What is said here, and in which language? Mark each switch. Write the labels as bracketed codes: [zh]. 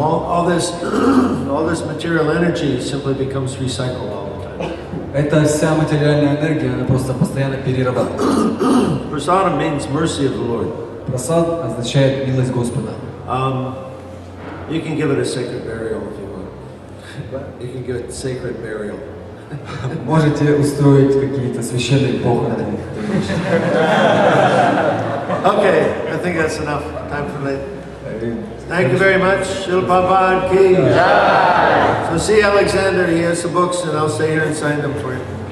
[en] All this material energy simply becomes recycled all the time. [ru] Эта вся материальная энергия, она просто постоянно перерабатывается. [en] Prasadam means mercy of the Lord. [ru] Прасад означает милость Господа. [en] You can give it a sacred burial if you want. You can give it sacred burial. [ru] Можете устроить какие-то священные похороны. [en] Okay, I think that's enough time for me. Thank you very much. Shil Prabhupada ki. So see Alexander, he has the books, and I'll stay here and sign them for you.